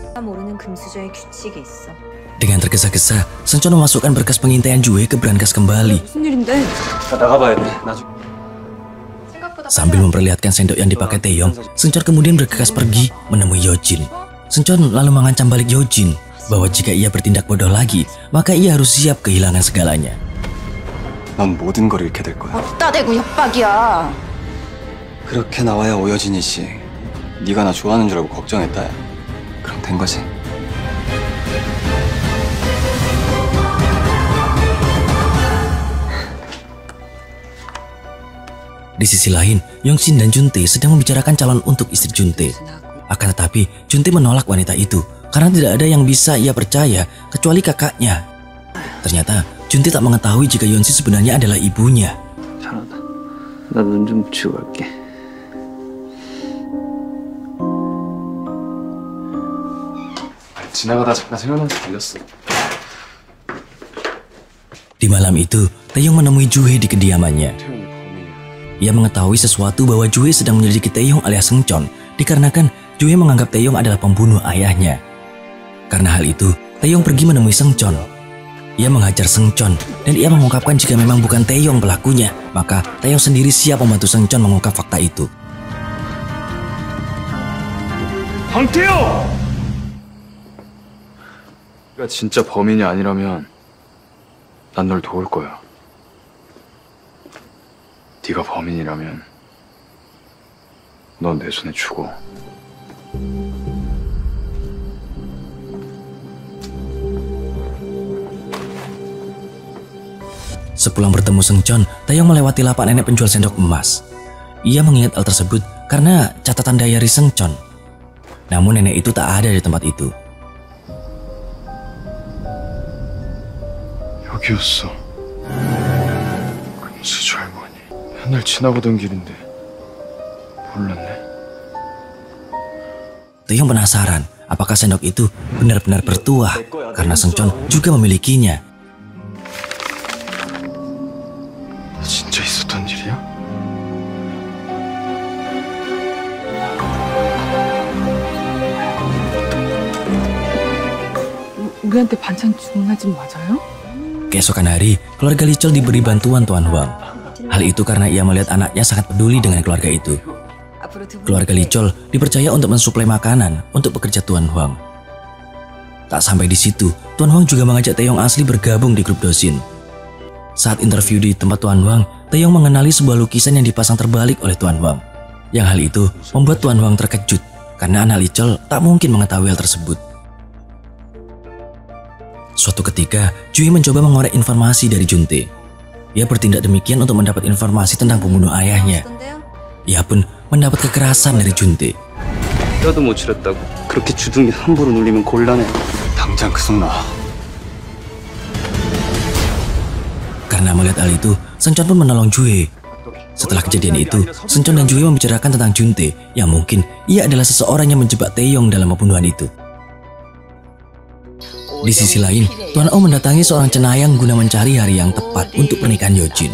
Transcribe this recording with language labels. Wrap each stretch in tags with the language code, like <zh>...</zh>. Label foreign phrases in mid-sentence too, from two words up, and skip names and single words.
<id>Dengan tergesa-gesa, Seungcheon memasukkan berkas pengintaian Jue ke brankas kembali. Sambil memperlihatkan sendok yang dipakai Taeyong, Seungcheon kemudian bergegas pergi menemui Yojin. Seungcheon lalu mengancam balik Yojin bahwa jika ia bertindak bodoh lagi, maka ia harus siap kehilangan segalanya.</id> <ko>넌 모든 걸 잃게 될 거야. 어따 대고 협박이야. 그렇게 나와야 오여진이지. 네가 나 좋아하는 줄 알고 걱정했다. 그럼 된 거지.</ko> <id>Di sisi lain, Yongshin dan Juntae sedang membicarakan calon untuk istri Juntae. Akan tetapi, Juntae menolak wanita itu karena tidak ada yang bisa ia percaya kecuali kakaknya. Ternyata, Juntae tak mengetahui jika Yongshin sebenarnya adalah ibunya.</id> <ko>잘한다. 나 눈 좀 붙이고 갈게. 지나가다 잠깐 생각나서 들렸어.</ko> <id>Di malam itu, Taeyong menemui Jue di kediamannya. Ia mengetahui sesuatu bahwa Jue sedang menyelidiki Taeyong alias Seungcheon dikarenakan Jue menganggap Taeyong adalah pembunuh ayahnya. Karena hal itu, Taeyong pergi menemui Seungcheon. Ia menghajar Seungcheon dan ia mengungkapkan jika memang bukan Taeyong pelakunya, maka Taeyong sendiri siap membantu Seungcheon mengungkap fakta itu.</id> <ko>황태영! 네가 진짜 범인이 아니라면 난 널 도울 거야. 네가 범인이라면 넌 내 손에 죽어.</ko> <id>Sepulang bertemu Seungcheon, Taeyong melewati lapak nenek penjual sendok emas. Ia mengingat hal tersebut karena catatan diary Seungcheon. Namun nenek itu tak ada di tempat itu.</id> <ko>여기였어. 금수저 할머니. 맨날 지나가던 길인데 몰랐네.</ko> <id>Taeyong penasaran apakah sendok itu benar-benar bertuah karena Seungcheon juga memilikinya.</id> <ko>진짜 있었던 일이야? 우리한테 반찬 주문한 집 맞아요?</ko> <id>Keesokan hari, keluarga Lee Chol diberi bantuan Tuan Huang. Hal itu karena ia melihat anaknya sangat peduli dengan keluarga itu. Keluarga Lee Chol dipercaya untuk mensuplai makanan untuk pekerja Tuan Huang. Tak sampai di situ, Tuan Huang juga mengajak Taeyong asli bergabung di grup Dosin. Saat interview di tempat Tuan Huang, Taeyong mengenali sebuah lukisan yang dipasang terbalik oleh Tuan Huang. Yang hal itu membuat Tuan Huang terkejut karena anak Lee Chol tak mungkin mengetahui hal tersebut. Suatu ketika, Jue mencoba mengorek informasi dari Juntae. Ia bertindak demikian untuk mendapat informasi tentang pembunuh ayahnya. Ia pun mendapat kekerasan dari Juntae.</id> <ko>뼈도 못 치렀다고 그렇게 주둥이 함부로 눌리면 곤란해. 당장 그 속 놔.</ko> <id>Karena melihat hal itu, Seungcheon pun menolong Jue. Setelah kejadian itu, Seungcheon dan Jue membicarakan tentang Juntae yang mungkin ia adalah seseorang yang menjebak Taeyong dalam pembunuhan itu. Di sisi lain, Tuan Oh mendatangi seorang cenayang guna mencari hari yang tepat untuk pernikahan Yojin.</id>